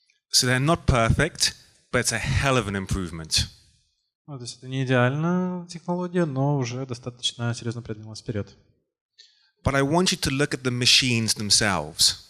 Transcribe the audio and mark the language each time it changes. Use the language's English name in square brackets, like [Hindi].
[English] So they're not perfect, but it's a hell of an improvement. [Russian] Ну, то есть это не идеальная технология, но уже достаточно серьезно продвинулась вперед. [English] But I want you to look at the machines themselves.